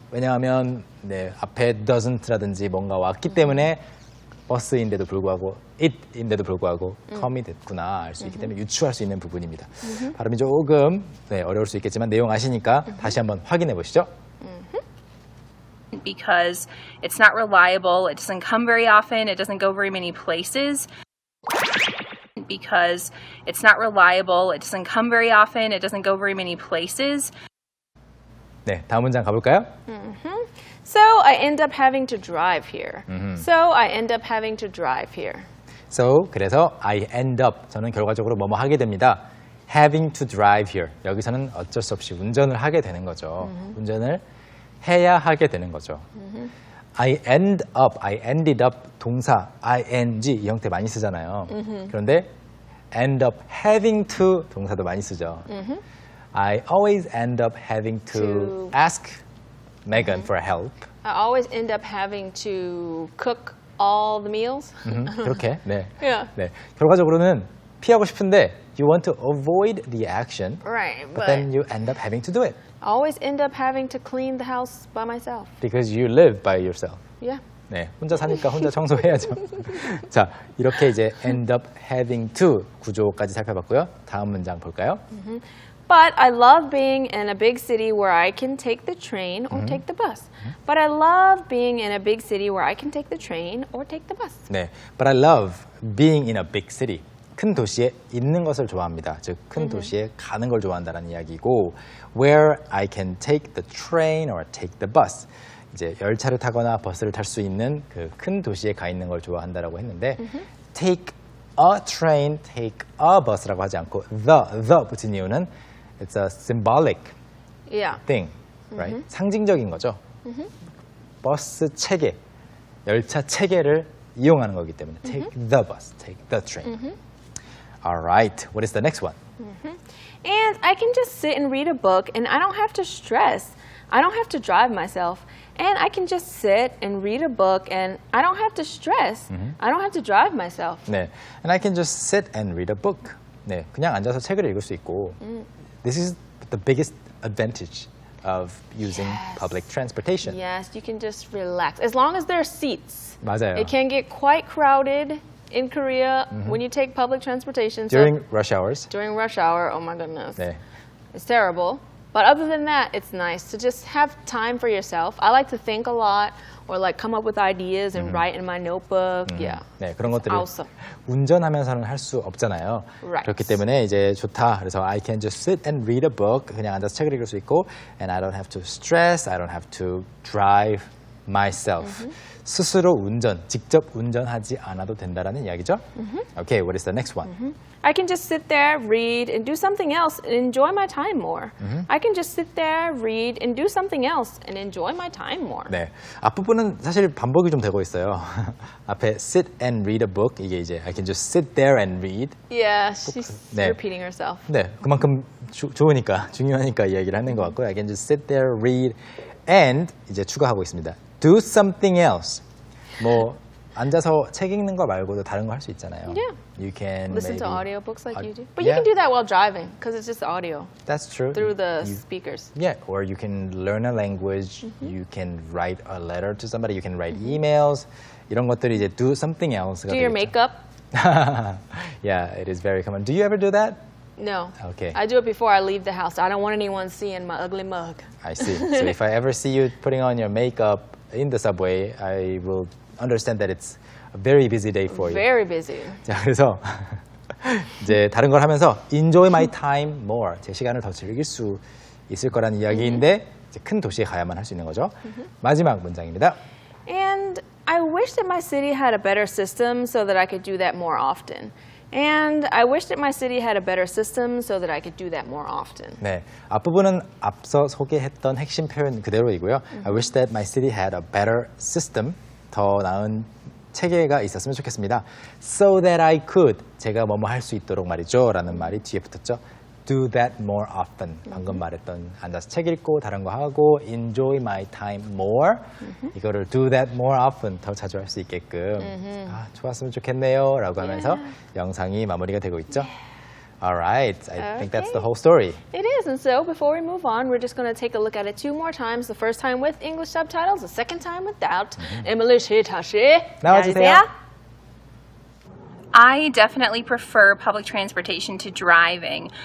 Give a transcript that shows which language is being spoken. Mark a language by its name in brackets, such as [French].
[Korean] 왜냐하면 네, 앞에 doesn't라든지 뭔가 왔기 때문에 버스인데도 불구하고 it인데도 불구하고 come이 됐구나 알 수 있기 때문에 유추할 수 있는 부분입니다. 발음이 조금 네, 어려울 수 있겠지만 내용 아시니까 다시 한번 확인해 보시죠. [English] Because it's not reliable, it doesn't come very often, it doesn't go very many places. Because it's not reliable, it doesn't come very often, it doesn't go very many places. [Korean] 네, 다음 문장 가볼까요? [English] So I end up having to drive here. So I end up having to drive here. So [Korean] 그래서 [English] I end up [Korean] 저는 결과적으로 뭐뭐 하게 됩니다. [English] Having to drive here. [Korean] 여기서는 어쩔 수 없이 운전을 하게 되는 거죠. 운전을 해야 하게 되는 거죠. [English] I end up, I ended up [Korean] 동사 [English] ing [Korean] 이 형태 많이 쓰잖아요. 그런데 [English] end up having to [Korean] 동사도 많이 쓰죠. [English] I always end up having to ask Megan for help. I always end up having to cook all the meals. [Korean] 그렇게 네. [English] Yeah. [Korean] 네. 결과적으로는 피하고 싶은데 [English] you want to avoid the action, Right, but but then you end up having to do it I always end up having to clean the house by myself. because you live by yourself. Yeah. [Korean] 네, 혼자 사니까 혼자 청소해야죠. 자, 이렇게 이제 [English] end up having to [Korean] 구조까지 살펴봤고요. 다음 문장 볼까요? [English] But I love being in a big city where I can take the train or take the bus. But I love being in a big city where I can take the train or take the bus. 네, but I love being in a big city. [Korean] 큰 도시에 있는 것을 좋아합니다. 즉, 큰 도시에 가는 걸 좋아한다는 이야기고 [English] where I can take the train or take the bus. [Korean] 이제 열차를 타거나 버스를 탈 수 있는 그 큰 도시에 가 있는 걸 좋아한다라고 했는데 [English] take a train, take a bus [Korean] 라고 하지 않고 the 붙인 이유는 [English] it's a symbolic Yeah. thing, right? [Korean] 상징적인 거죠. 버스 체계, 열차 체계를 이용하는 거기 때문에 [English] take the bus, take the train. All right, what is the next one? And I can just sit and read a book and I don't have to stress. I don't have to drive myself. And I can just sit and read a book and I don't have to stress. I don't have to drive myself. 네, and I can just sit and read a book. [Korean] 네, 그냥 앉아서 책을 읽을 수 있고. [English] This is the biggest advantage of using public transportation. Yes, you can just relax. As long as there are seats. [Korean] 맞아요. [English] It can get quite crowded in Korea when you take public transportation. During rush hours. During rush hour, oh my goodness. [Korean] 네, [English] It's terrible. But other than that, it's nice to just have time for yourself. I like to think a lot or like come up with ideas and write in my notebook. Yeah. [Korean] 네, 그런 것들을 [English] awesome. [Korean] 운전하면서는 할 수 없잖아요. [English] Right. [Korean] 그렇기 때문에 이제 좋다. [English] 그래서 I can just sit and read a book. [Korean] 그냥 앉아서 책을 읽을 수 있고 [English] and I don't have to stress. I don't have to drive myself. [Korean] 스스로 운전, 직접 운전하지 않아도 된다라는 이야기죠. [English] Okay, what is the next one? I can just sit there, read, and do something else and enjoy my time more. I can just sit there, read, and do something else and enjoy my time more. [Korean] 네, 앞부분은 사실 반복이 좀 되고 있어요. [English] 앞에 sit and read a book [Korean] 이게 이제 [English] I can just sit there and read. Yeah, she's [Korean] 네. [English] repeating herself. [Korean] 네, 그만큼 좋으니까 중요하니까 이야기를 하는 것 같고요. [English] I can just sit there, read, and [Korean] 이제 추가하고 있습니다. [English] Do something else. [Korean] 뭐 앉아서 책 읽는 거 말고도 다른 거 할 수 있잖아요. [English] Yeah. You can Listen maybe, to audiobooks like you do. But yeah. you can do that while driving because it's just audio That's true. through the You- speakers. Yeah, or you can learn a language. You can write a letter to somebody. You can write emails. [Korean] 이런 것들이 이제 [English] do something else [Korean] 가 [English] Do your [Korean] 되겠죠. [English] makeup? Yeah, it is very common. Do you ever do that? No. Okay. I do it before I leave the house. I don't want anyone seeing my ugly mug. I see. So if I ever see you putting on your makeup in the subway, I will understand that it's a very busy day for you. Very busy. [Korean] 자, 그래서 이제 다른 걸 하면서 [English] enjoy my time more. [Korean] 제 시간을 더 즐길 수 있을 거라는 이야기인데 이제 큰 도시에 가야만 할 수 있는 거죠. 마지막 문장입니다. [English] And I wish that my city had a better system so that I could do that more often. And I wish that my city had a better system so that I could do that more often. [Korean] 네, 앞부분은 앞서 소개했던 핵심 표현 그대로이고요. [English] I wish that my city had a better system. [Korean] 더 나은 체계가 있었으면 좋겠습니다. [English] So that I could. [Korean] 제가 뭐뭐 할 수 있도록 말이죠. 라는 말이 뒤에 붙었죠. [English] Do that more often. [Korean] 방금 말했던 앉아서 책 읽고 다른 거 하고 [English] enjoy my time more. [Korean] 이거를 [English] do that more often. [Korean] 더 자주 할 수 있게끔. 아, 좋았으면 좋겠네요. 라고 하면서 영상이 마무리가 되고 있죠. [English] Alright, I think that's the whole story. It is, and so before we move on, we're just going to take a look at it 2 more times. The first time with English subtitles, the second time without. [Korean] Emily 씨 다시 나와주세요. [English] I definitely prefer public transportation to driving.